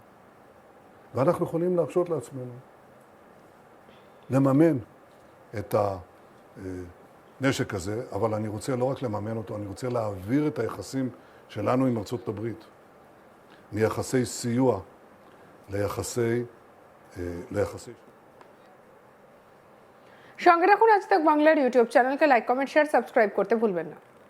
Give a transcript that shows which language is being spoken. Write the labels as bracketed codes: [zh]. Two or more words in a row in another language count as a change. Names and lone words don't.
[he] ואנחנו יכולים להרשות לעצמנו לממן את הנשק הזה, אבל אני רוצה לא רק לממן אותו, אני רוצה להעביר את היחסים שלנו עם ארצות הברית, מיחסי סיוע ליחסי [bn] সঙ্গে রাখুন আজ তাক বাংলার ইউটিউব চ্যানেলকে লাইক, কমেন্ট, শেয়ার, সাবস্ক্রাইব করতে ভুলবেন না।